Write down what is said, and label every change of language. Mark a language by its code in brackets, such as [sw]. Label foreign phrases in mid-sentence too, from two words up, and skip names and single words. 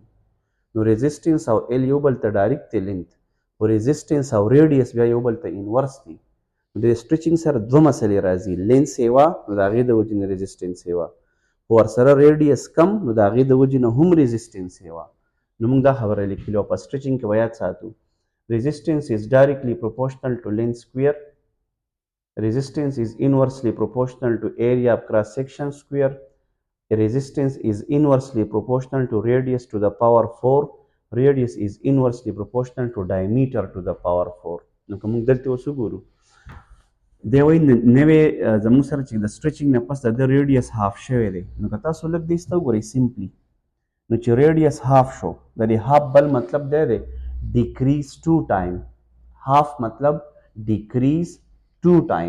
[ps] نو ریزسټنس او ایل یو بل ته ډایرکټ دی لینث، او ریزسټنس او ریډیس بیا یو بل ته انورس دي. د سټریچنګ سره دوه مسلې راځي، لینث سیوا نو د هغې د وجې نه ریزسټنس سیوا، خو ورسره ریډیس کم نو د هغې د وجې نه هم ریزسټنس سیوا. نو موږ دا خبره لیکلې او په سټریچنګ کې به یاد ساتو [en] resistance is directly proportional to length square. Resistance is inversely proportional to area of cross section square. Resistance is inversely proportional to radius to the power 4. Radius is inversely proportional to diameter to the power 4. [ps] نو که موږ دلته اوس وګورو دی وایي نوې زموږ سره چې د سټریچنګ نه پس د ریډیس هاف شوی دی، نو که تاسو لږ دې ته وګورئ سمپلی، نو چې ریډیس هاف شو د دې هاف بل مطلب دی [en] decrease two time. half مطلب decrease two time.